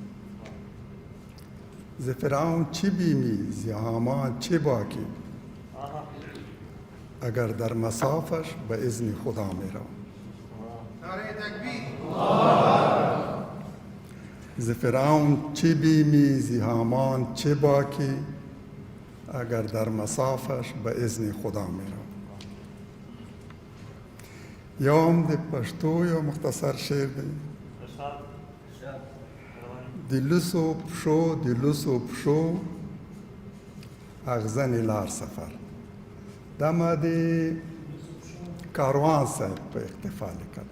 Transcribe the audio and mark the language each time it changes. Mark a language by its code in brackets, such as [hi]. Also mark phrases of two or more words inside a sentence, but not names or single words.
[fa] ز فرعون چه بیمی، ز هامان چه باکی، اگر در مصافش به اذن خدا می روم. ز فرعون چه بیمی، ز هامان چه باکی، اگر در مصافش به اذن خدا می روم. [ps] یوم د پښتو یو مختصر شعر دی. د لوسو پښو اغزن لار سفر. دا ما د کاروان صاحب په اختفا لیکلی.